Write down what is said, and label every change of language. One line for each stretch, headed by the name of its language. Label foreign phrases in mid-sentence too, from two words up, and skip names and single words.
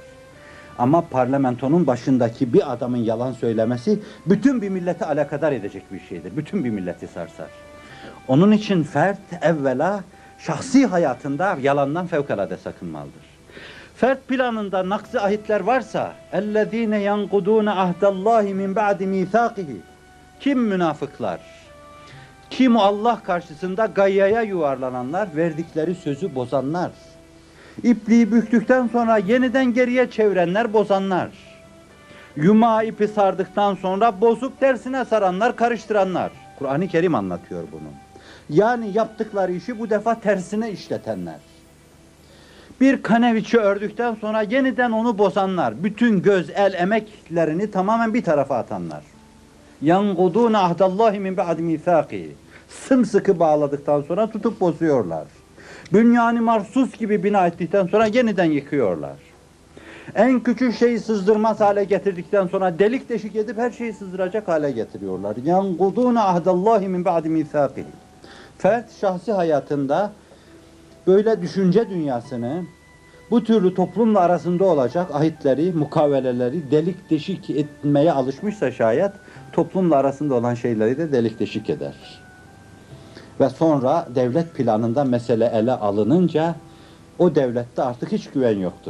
Turkish: Ama parlamentonun başındaki bir adamın yalan söylemesi bütün bir milleti alakadar edecek bir şeydir. Bütün bir milleti sarsar. Onun için fert evvela şahsi hayatında yalandan fevkalade sakınmalıdır. Fert planında nakzi ahitler varsa
Arabic: اَلَّذ۪ينَ يَنْقُدُونَ عَهْدَ اللّٰهِ مِنْ بَعْدِ مِيثَاقِهِ
Turkish: Kim münafıklar? Kim Allah karşısında gayyaya yuvarlananlar, verdikleri sözü bozanlar? İpliği büktükten sonra yeniden geriye çevirenler, bozanlar. Yumağı ipi sardıktan sonra bozup tersine saranlar, karıştıranlar. Kur'an-ı Kerim anlatıyor bunu. Yani yaptıkları işi bu defa tersine işletenler. Bir kaneviçi ördükten sonra yeniden onu bozanlar. Bütün göz, el, emeklerini tamamen bir tarafa atanlar.
Arabic: يَنْقُدُونَ عَهْدَ اللّٰهِ مِنْ بَعْدِ مِيثَاقِهِ
Turkish: Sımsıkı bağladıktan sonra tutup bozuyorlar. Bünyan-ı marsus gibi bina ettikten sonra yeniden yıkıyorlar. En küçük şeyi sızdırmaz hale getirdikten sonra delik deşik edip her şeyi sızdıracak hale getiriyorlar.
Arabic: يَنْقُدُونَ عَهْدَ اللّٰهِ مِنْ بَعْدِ مِيثَاقِهِ
Turkish: Fert şahsi hayatında böyle düşünce dünyasını, bu türlü toplumla arasında olacak ahitleri, mukaveleleri delik deşik etmeye alışmışsa şayet, toplumla arasında olan şeyleri de delik deşik eder. Ve sonra devlet planında mesele ele alınınca, o devlette artık hiç güven yoktur.